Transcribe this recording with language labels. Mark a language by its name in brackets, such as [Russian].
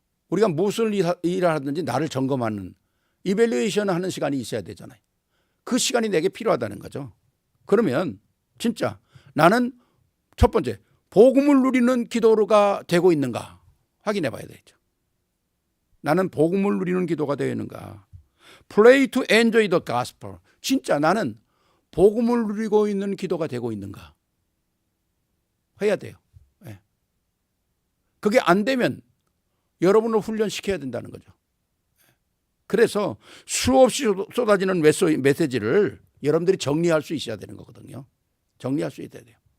[Korean] 우리가 무슨 일을 하든지 나를 점검하는 이밸류에이션 하는 시간이 있어야 되잖아요. 그 시간이 내게 필요하다는 거죠. 그러면 진짜 나는 첫 번째 복음을 누리는 기도가 되고 있는가 확인해 봐야 되죠. 나는 복음을 누리는 기도가 되어 있는가. [English] Pray to enjoy the gospel. [Korean] 진짜 나는 복음을 누리고 있는 기도가 되고 있는가 해야 돼요. 네. 그게 안 되면 여러분을 훈련시켜야 된다는 거죠. 그래서 수없이 쏟아지는 메시지를 여러분들이 정리할 수 있어야 되는 거거든요. 정리할 수 있어야 돼요.